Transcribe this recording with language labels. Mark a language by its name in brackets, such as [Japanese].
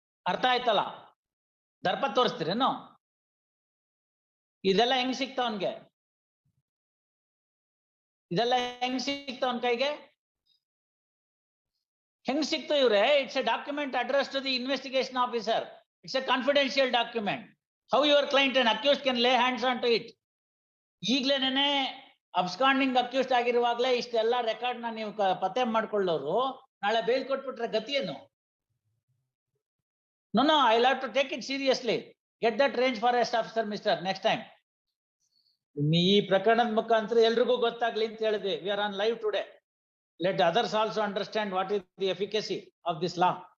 [Kannada] ಅರ್ಥ ಆಯ್ತಲ್ಲ? ದರ್ಪ ತೋರಿಸ್ತೀರೇನು? ಇದೆಲ್ಲ ಹೆಂಗ್ ಸಿಕ್ತಾವನ್ಗೆ? ಇದೆಲ್ಲ ಹೆಂಗ್ ಸಿಕ್ತಾವನ್ ಕೈಗೆ? ಹೆಂಗ್ ಸಿಕ್ತು ಇವ್ರೆ? [English] It's a document address to the investigation officer. It's a confidential document. How your client and accused can lay hands onto it? [Kannada] ಈಗ್ಲೇನೆ absconding accused ಆಗಿರುವಾಗ್ಲೇ ಇಷ್ಟೆಲ್ಲ ರೆಕಾರ್ಡ್ ನ ನೀವು ಪತ್ತೆ ಮಾಡ್ಕೊಳ್ಳೋರು ನಾಳೆ ಬೇಲ್ ಕೊಟ್ಬಿಟ್ರೆ ಗತಿ ಏನು? [English] No, I'll have to take it seriously. Get that range forest officer, mister, next time. [Kannada] ಈ ಪ್ರಕರಣದ ಮುಖಾಂತರ ಎಲ್ರಿಗೂ ಗೊತ್ತಾಗ್ಲಿ ಅಂತ ಹೇಳಿದ್ವಿ. [English] We are on live today. Let others also understand what is the efficacy of this law.